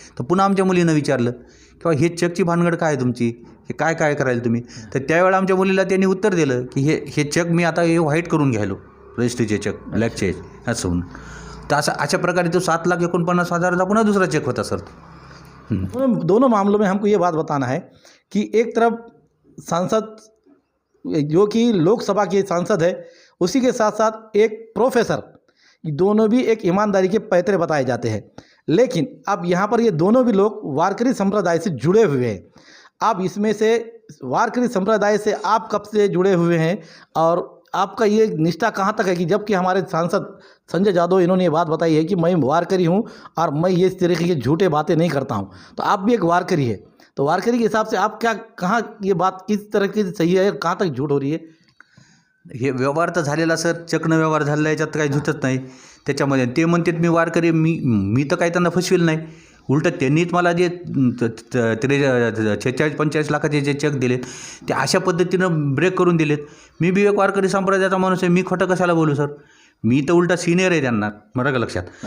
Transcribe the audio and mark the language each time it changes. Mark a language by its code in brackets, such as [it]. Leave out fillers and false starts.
[mr] तर पुन्हा आमच्या मुलीनं विचारलं किंवा हे चेकची भानगड काय तुमची, हे काय करायला तुम्ही? तर त्यावेळेला आमच्या मुलीला त्यांनी उत्तर दिलं की हे चेक मी आता हे व्हाईट करून घ्यायलो, रजिस्ट्रीचे चेक, ब्लॅकचे असं म्हणून. तर अशा प्रकारे तो 7,49,000चा पुन्हा दुसरा चेक होता सर. [hi] दोनों मामलों में हमको ये बात बताना है कि एक तरफ सांसद जो कि लोकसभा के सांसद है, उसी के साथ साथ एक प्रोफेसर, दोनों भी एक ईमानदारी के पैतरे बताए जाते हैं. लेकिन अब यहाँ पर ये दोनों भी लोग वारकरी संप्रदाय से जुड़े हुए हैं. आप इसमें से वारकरी संप्रदाय से आप कब से जुड़े हुए हैं और आपका ये निष्ठा कहाँ तक है? कि जबकि हमारे सांसद संजय यादव इन्होंने ये बात बताई है कि मैं वारकरी हूँ और मैं ये इस तरीके की झूठे बातें नहीं करता हूँ, तो आप भी एक वारकरी है, तो वारकरी के हिसाब से आप क्या, कहाँ ये बात किस तरह की सही है, कहाँ तक झूठ हो रही है? [mr] हे व्यवहार तर झालेला सर, चक्न व्यवहार झालेला, याच्यात काही झुटत नाही त्याच्यामध्ये. ते म्हणतात मी वारकरी, मी तर काही त्यांना फसविल नाही. उलटं त्यांनीच मला जे 46-45 लाखाचे जे चेक दिलेत ते अशा पद्धतीनं ब्रेक करून दिलेत. मी बी एक वारकरी संप्रदायाचा माणूस आहे, मी खोटं कशाला बोलू सर? मी तर उलटा सिनियर आहे त्यांना, बरं का लक्षात.